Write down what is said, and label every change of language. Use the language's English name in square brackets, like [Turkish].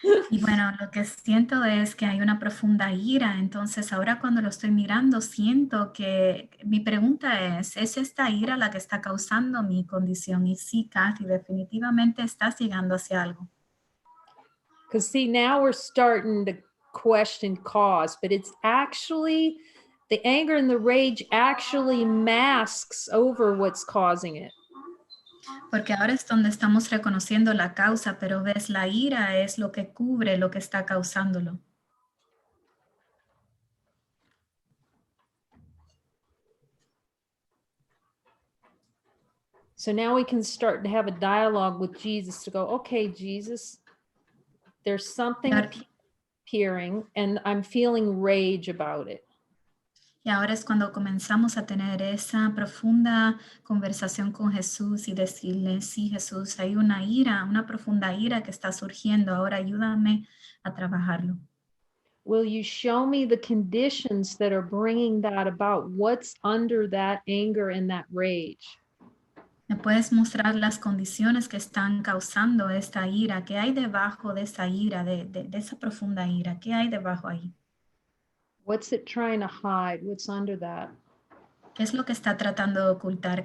[Spanish] Y bueno, lo que siento es que hay una profunda ira, entonces ahora cuando lo estoy mirando siento que mi pregunta ¿es esta ira la que está causando mi condición? Y sí, Kathy, definitivamente estás llegando hacia algo. [English] Because see, now we're starting to question cause, but it's actually, the anger and the rage actually masks over what's causing it. [Spanish] Porque ahora es donde estamos reconociendo la causa, pero ves, la ira es lo que cubre lo que está causándolo. [English] So now we can start to have a dialogue with Jesus to go, okay, Jesus, there's something appearing and I'm feeling rage about it. [Spanish] Y ahora es cuando comenzamos a tener esa profunda conversación con Jesús y decirle, sí, Jesús, hay una ira, una profunda ira que está surgiendo. Ahora ayúdame a trabajarlo. [English] Will you show me the conditions that are bringing that about? What's under that anger and that rage? [Spanish] ¿Me puedes mostrar las condiciones que están causando esta ira? ¿Qué hay debajo de esa ira, de esa profunda ira? ¿Qué hay debajo ahí? [English] What's it trying to hide? What's under that? [Spanish] ¿Qué es lo que está tratando de ocultar?